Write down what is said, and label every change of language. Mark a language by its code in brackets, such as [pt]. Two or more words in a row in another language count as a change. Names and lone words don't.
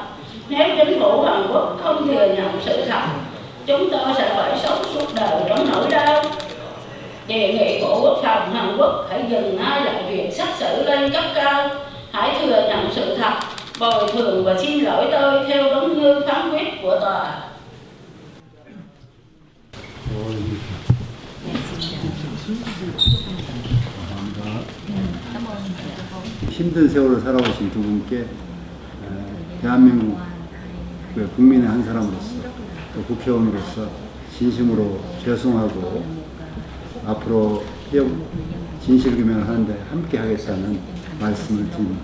[vi] Nếu chính phủ Hàn Quốc không thừa nhận sự thật, chúng tôi sẽ phải sống suốt đời trong nỗi đau. Đề nghị Bộ Quốc phòng Hàn Quốc hãy dừng ngay lại việc xét xử lên cấp cao, hãy thừa nhận sự thật, bồi thường và xin lỗi tôi theo đúng như phán quyết của tòa. [ko] 힘든 세월을 살아오신 두 분께 대한민국 국민의 한 사람으로서, 또 국회의원으로서 진심으로 죄송하고 앞으로 진실규명을 하는데 함께 하겠다는 말씀을 드립니다.